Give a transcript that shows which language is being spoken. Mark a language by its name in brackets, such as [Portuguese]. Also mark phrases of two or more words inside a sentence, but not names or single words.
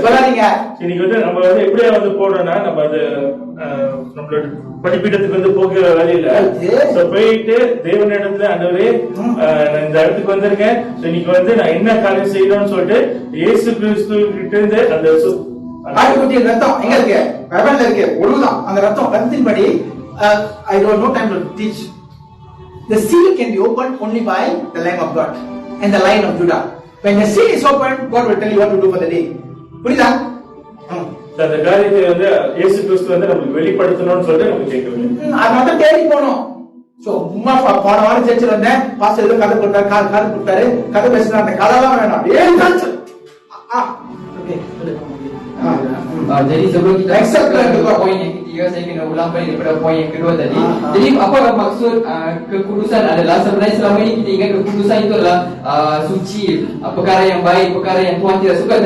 [Tamil] இன்னைக்கு வந்து நம்ம வந்து எப்படியா வந்து போனோம்னா, நம்ம அது நம்மளோட படிப்பீடத்துக்கு வந்து போகிற வழியில போயிட்டு தேவனிடத்துல ஆண்டவரே நான் இந்த இடத்துக்கு வந்திருக்கேன், இன்னைக்கு வந்து நான் என்ன காரியம் செய்யணும்னு சொல்லிட்டு இயேசு கிறிஸ்து கிட்ட இருந்து அந்த ஆட்டுக்குட்டியின் ரத்தம் எங்க இருக்கு? பைபிள்ல இருக்கு. ஒழுங்குதான் அந்த ரத்தத்தின்படி. [English] I don't know time to teach. The seal can be opened only by the Lamb of God and the Lion of Judah. When the seal is opened, God will tell you what to do for the day. [Tamil] புரியுதா? அந்த காரியத்தை வந்து இயேசு கிறிஸ்து வந்து நமக்கு வெளிப்படுத்தணும்னு சொல்லிட்டு நம்ம கேட்கணும். அதனால தேடி போனோம். சோ உம்மா போன வாரம் சர்ச்சில் வந்தேன், பாஸ்டர் ஏதோ கதை கொடுத்தாரு, காது கொடுத்தாரு, கதை பேசினா அந்த கதைலாம் வேணாம். [Malay] Jadi sebelum kita ke poin yang ketiga, saya kena ulang balik daripada poin yang kedua tadi. Jadi apa maksud kekudusan adalah, sebenarnya selama ini kita ingat kekudusan itu adalah suci, perkara yang baik, perkara yang Tuhan tidak suka.